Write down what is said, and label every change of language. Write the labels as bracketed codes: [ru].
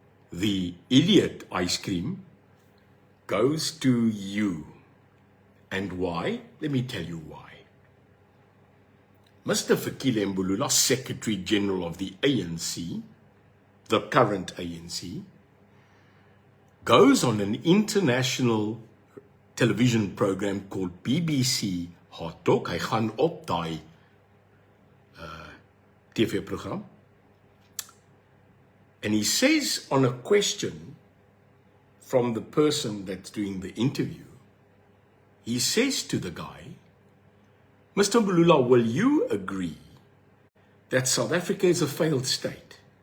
[en] The idiot ice cream goes to you. And why? Let me tell you why. Mr. Fikile Mbulula, Secretary General of the ANC, the current ANC, goes on an international television program called BBC Hot Talk. [af] Hy gaan op daai TV-program. [en] And he says on a question from the person that's doing the interview, he says to the guy, Mr. Mbulula, will you agree that South Africa is a failed state?